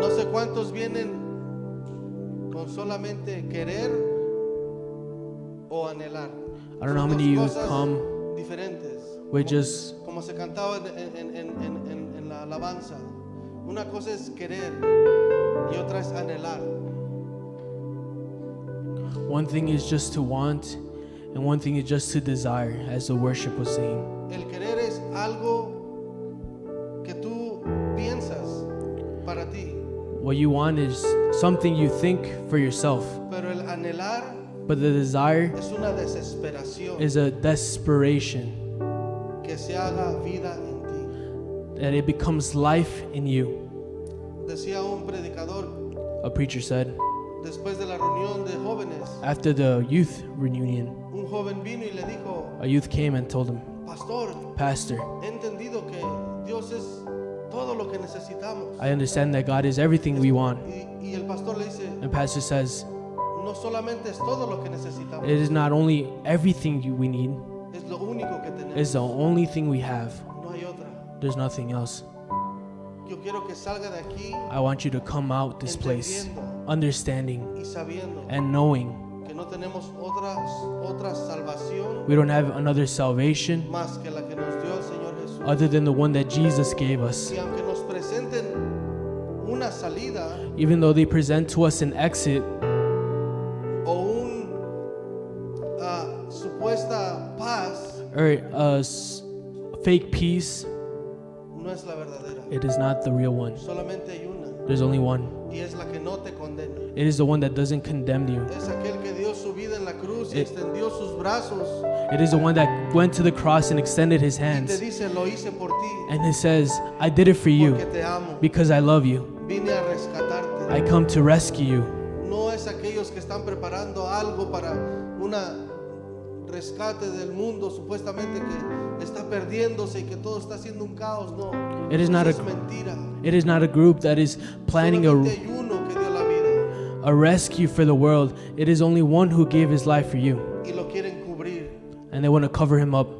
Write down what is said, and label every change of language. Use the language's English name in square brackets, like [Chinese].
[Spanish] No sé cuántos vienen con solamente querer o anhelar. [English] I don't know how [Spanish] Son [English] many of [Spanish] dos [English] you [Spanish] cosas [English] come [Spanish] diferentes. [English] with just [Spanish] Como se cantaba en la alabanza. Una cosa es querer y otra es anhelar. [English] one thing is just to want, and one thing is just to desire, as the worship was saying. [Spanish] El querer es algo que tú piensas para ti, [English] What you want is something you think for yourself, [Spanish] pero el anhelar [English] but the desire [Spanish] es una desesperación [English] is a desperation [Spanish] que se haga vida en ti. [English] that it becomes life in you. [Spanish] Decía un predicador [English] A preacher said, [Spanish] después de la reunión de jóvenes, [English] after the youth reunion, [Spanish] un joven vino y le dijo: [English] a youth came and told him, [Spanish] Pastor, [English] Pastor, [Spanish] he entendido que Dios es todo lo que necesitamos. [English] I understand that God is everything we want. [Spanish] Y el pastor le dice: [English] And pastor says, [Spanish] no solamente es todo lo que necesitamos, [English] it is not only everything we need, [Spanish] es lo único que tenemos. [English] it's the only thing we have. [Spanish] No hay otra. [English] There's nothing else. [Spanish] Yo quiero que salga de aquí [English] I want you to come out this place understanding [Spanish] y sabiendo [English] and knowing [Spanish] que no tenemos otra salvación [English] we don't have another salvation [Spanish] más que la que nos dio el Señor Jesús. [English] other than the one that Jesus gave us. [Spanish] Y aunque nos presenten una salida [English] Even though they present to us an exit [Spanish] o un supuesta paz, [English] or a fake peace, [Spanish] no es la verdadera. [English] it is not the real one. [Spanish] Solamente hay una, [English] There's only one. [Spanish] y es la que no te condena. [English] It is the one that doesn't condemn you. [Spanish] Es aquel que dio su vida en la cruz y [English] It- [Spanish] extendió sus brazos [English] It is the one that went to the cross and extended his [Spanish] y te [English] hands. [Spanish] dice: lo hice por ti [English] And it says, I did it for you [Spanish] porque te amo. [English] because I love you. [Spanish] Vine a rescatarte. [English] I come to rescue you. [Spanish] No es aquellos que están preparando algo para una rescate del mundo supuestamente que está perdiéndose y que todo está haciendo un caos. No, [English] It is not [Spanish] eso a- es mentira. [English] It is not a group that is planning [Spanish] Solamente hay uno que dio la vida [English] a rescue for the world. It is only one who gave his life for you. [Spanish] y lo quieren cubrir [English] And they want to cover him up